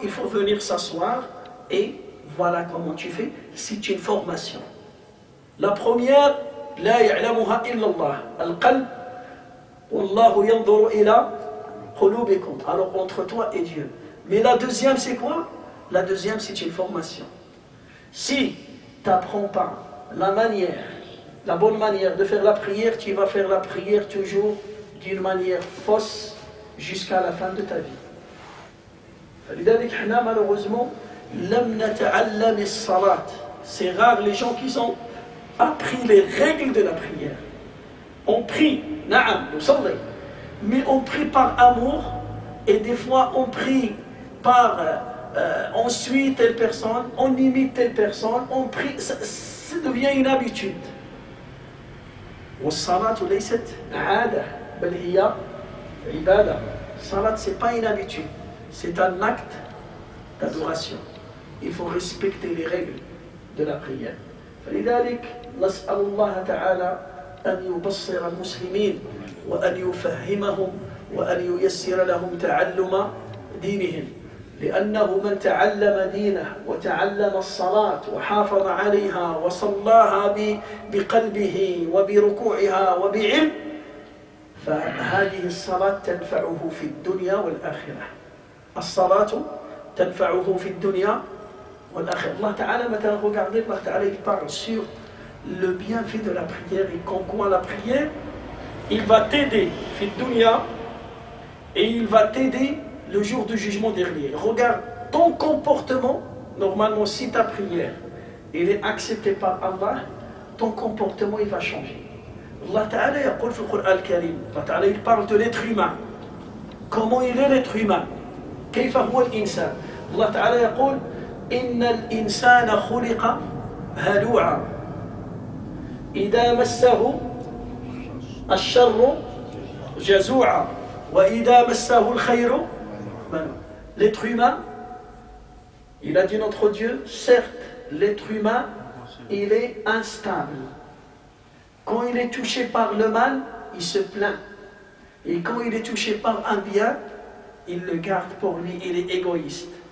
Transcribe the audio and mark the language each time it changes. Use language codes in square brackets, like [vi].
[fr] Il faut venir s'asseoir et voilà comment tu fais. C'est une formation. La première, [ar] لا يعلمها إلا الله. القلب والله ينظر إلى قلوبكم. [fr] Alors entre toi et Dieu. Mais la deuxième, c'est quoi? La deuxième, c'est une formation. Si tu n'apprends pas la manière, la bonne manière de faire la prière, tu vas faire la prière toujours d'une manière fausse jusqu'à la fin de ta vie. [ar] لذلك احنا [fr] malheureusement [ar] لم نتعلم الصلاة. [fr] C'est rare les gens qui ont appris les règles de la prière. On prie, naam, nous sommes, mais on prie par amour et des fois on prie par on suit telle personne, on imite telle personne, on prie, ça devient une habitude. [ar] والصلاة ليست عادة بل هي عبادة. [fr] Salat, c'est pas une habitude, c'est un acte d'adoration. Il faut respecter les règles de la prière. [ar] فلذلك نسأل الله تعالى أن يبصر المسلمين وأن يفهمهم وأن ييسر لهم تعلم دينهم. لأنه من تعلم دينه وتعلم الصلاة وحافظ عليها وصلاها بقلبه وبركوعها وبعلم فهذه الصلاة تنفعه في الدنيا والآخرة. الصلاة تنفعه في الدنيا والآخرة. [fr] Allah Ta'ala, maintenant regardez, Allah Ta'ala il parle sur le bienfait de la prière et qu'en quoi la prière il va t'aider [ar] في الدنيا [fr] et il va t'aider le jour du jugement dernier. Regarde ton comportement. Normalement, si ta prière il est accepté par Allah, ton comportement il va changer. Allah Ta'ala [ar] يقول في القرآن الكريم, [fr] Allah Ta'ala il parle de l'être humain. Comment il est l'être humain? [ar] كيف هو الإنسان? Allah Ta'ala يقول إن الإنسان خلق هلوعا إذا مسه الشر جزوعا وإذا مسه الخير. [fr] L'être humain, il a dit notre Dieu, certes, l'être humain, il est instable. Quand il est touché par le mal, il se plaint. Et quand il est touché par un bien, il le garde pour lui, il est égoïste.